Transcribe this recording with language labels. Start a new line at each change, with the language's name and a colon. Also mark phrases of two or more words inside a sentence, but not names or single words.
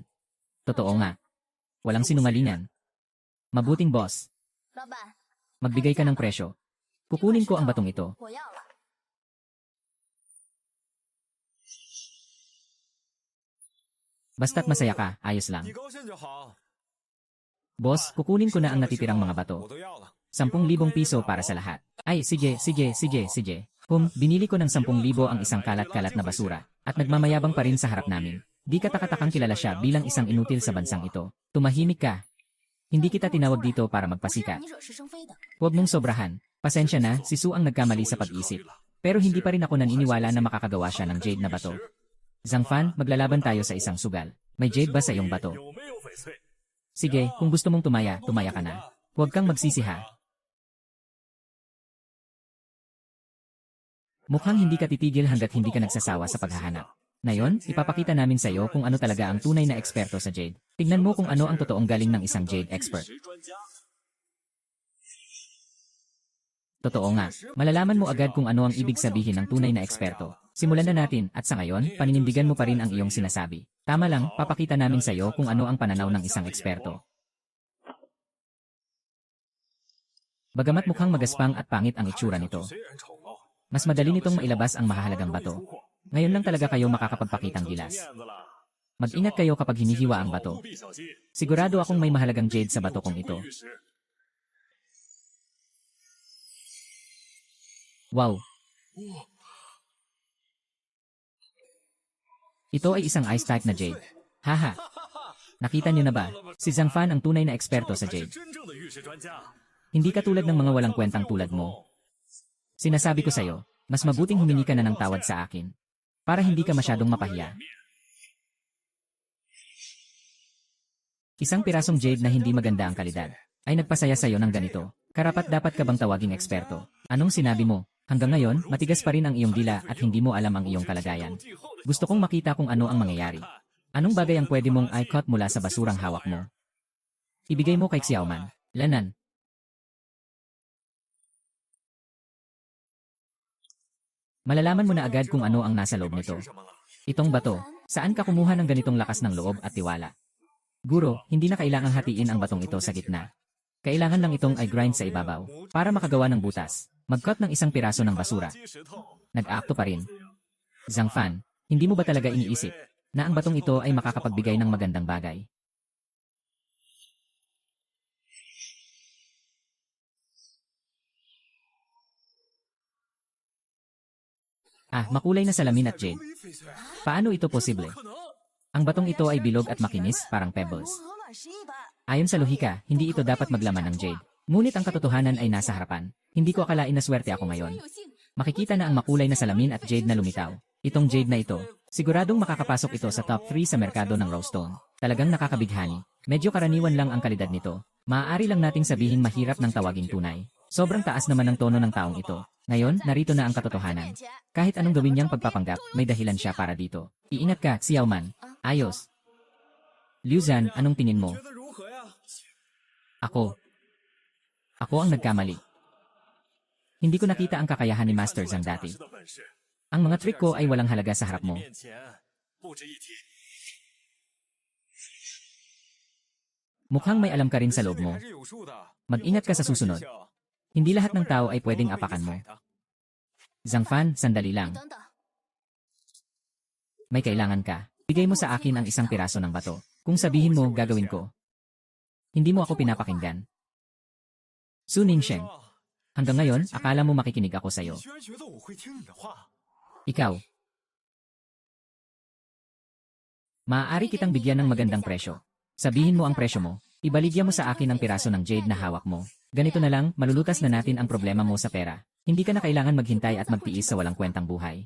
Filipino: Totoo nga. Walang sinungalingan. Mabuting boss.
Chinese: 老板，
Filipino: Magbigay ka ng presyo. Kukunin ko ang batong ito.
Chinese: 我要了。
Filipino: Basta't masaya ka, ayos lang.
Chinese: 你高兴就好，
Filipino: Boss, kukunin ko na ang natitirang mga bato.
Chinese: 我都要了。
Filipino: 10,000 piso para sa lahat. Ay, sige. Binili ko ng 10,000 ang isang kalat-kalat na basura, at nagmamayabang pa rin sa harap namin. Di katakatakang kilala siya bilang isang inutil sa bansang ito. Tumahimik ka. Hindi kita tinawag dito para
Chinese: 不是让
Filipino: magpasikat.
Chinese: 你惹是生非的。
Filipino: Huwag mong sobrahan. Pasensya na, si Su ang nagkamali sa pag-isip. Pero hindi pa rin ako naniniwala na makakagawa siya ng jade na bato. Zhangfan, maglalaban tayo sa isang sugal. May jade ba sa iyong bato?
Chinese: 有没有翡翠？
Filipino: Sige, kung gusto mong tumaya, tumaya ka na. Huwag kang magsisi ha. Mukhang hindi ka titigil hanggat hindi ka nagsasawa sa paghahanap. Ngayon, ipapakita namin sa iyo kung ano talaga ang tunay na eksperto sa jade. Tingnan mo kung ano ang totoong galing ng isang
English: jade expert.
Filipino: Totoo nga, malalaman mo agad kung ano ang ibig sabihin ng tunay na eksperto. Simulan na natin at sa ngayon, paninindigan mo pa rin ang iyong sinasabi. Tama lang, papakita namin sa iyo kung ano ang pananaw ng isang eksperto. Bagamat mukhang magaspang at pangit ang itsura nito,
Chinese: 虽然丑陋，
Filipino: mas madali nitong mailabas ang mahalagang bato. Ngayon lang talaga kayo makakapagpakitang
Chinese: 有
Filipino: gilas.
Chinese: 面子了。
Filipino: Mag-ingat kayo kapag hinihiwa ang bato.
Chinese: 务必小心。
Filipino: Sigurado akong may mahalagang jade sa bato kong ito.
Chinese: 玉石 Wow!
Filipino: Ito ay isang
English: ice type
Filipino: na jade. Haha! Nakita niyo na ba? Si Zhangfan ang tunay na eksperto sa
Chinese: 才是
Filipino: jade.
Chinese: 真正的玉石专家。
Filipino: Hindi katulad ng mga walang kwentang tulad mo. Sinasabi ko sa'yo, mas mabuting humingi ka na ng tawad sa akin. Para hindi ka masyadong mapahiya. Isang pirasong jade na hindi maganda ang kalidad ay nagpasaya sa'yo ng ganito. Karapat-dapat ka bang tawaging eksperto? Anong sinabi mo? Hanggang ngayon, matigas pa rin ang iyong dila at hindi mo alam ang iyong kalagayan. Gusto kong makita kung ano ang mangyayari. Anong bagay ang pwede mong i-cut mula sa basurang hawak mo? Ibigay mo kay Xiaoman. Lanan. Malalaman mo na agad kung ano ang nasa loob nito.
Chinese: 是什么了？
Filipino: Itong bato, saan ka kumuha ng ganitong lakas ng loob at tiwala? Guro, hindi na kailangang hatiin ang batong ito sa gitna. Kailangan lang itong i-grind sa ibabaw para makagawa ng butas. Mag-cut ng isang piraso ng basura.
Chinese: 击石头。
Filipino: Nag-aakto pa rin. Zhangfan, hindi mo ba talaga iniisip na ang batong ito ay makakapagbigay ng magandang bagay? Makulay na salamin at jade.
Chinese: 琉璃翡翠？
Filipino: Paano ito posible?
Chinese: 可能。
Filipino: Ang batong ito ay bilog at makinis, parang pebbles.
Chinese: 和卵石一般。
Filipino: Ayon sa lohika, hindi ito dapat maglaman ng jade. Ngunit ang katotohanan ay nasa harapan. Hindi ko akalain na swerte ako ngayon. Makikita na ang makulay na salamin at jade na lumitaw. Itong jade na ito, siguradong makakapasok ito sa top 3 sa merkado ng Rowstone. Talagang nakakabighani. Medyo karaniwan lang ang kalidad nito. Maaari lang nating sabihin mahirap ng tawaging tunay. Sobrang taas naman ng tono ng taong ito. Ngayon, narito na ang katotohanan. Kahit anong gawin niyang pagpapanggap, may dahilan siya para dito. Iingat ka, Xiaoman. Ayos. Liu Zhan, anong tingin mo?
Chinese: 觉得如何呀？
Filipino: Ako. Ako ang nagkamali. Hindi ko nakita ang kakayahan ni Master Zhang dati.
Chinese: 的本事，
Filipino: Ang mga trick ko ay walang halaga sa harap mo.
Chinese: 面前不值一提。
Filipino: Mukhang may alam ka rin sa loob mo.
Chinese: 还是有数的。
Filipino: Mag-ingat ka sa susunod. Hindi lahat ng tao ay pwedeng apakan mo. Zhangfan, sandali lang.
Chinese: 等等，
Filipino: May kailangan ka. Bigay mo sa akin ang isang piraso ng bato. Kung sabihin mo, gagawin ko. Hindi mo ako pinapakinggan. Su Ningsheng, hanggang ngayon, akala mo makikinig ako sa'yo.
Chinese: 你居然觉得我会听你的话？
Filipino: Ikaw. Maaari kitang bigyan ng magandang presyo. Sabihin mo ang presyo mo. Ibaligya mo sa akin ang piraso ng jade na hawak mo. Ganito na lang, malulutas na natin ang problema mo sa pera. Hindi ka na kailangan maghintay at magtiis sa walang kwentang buhay.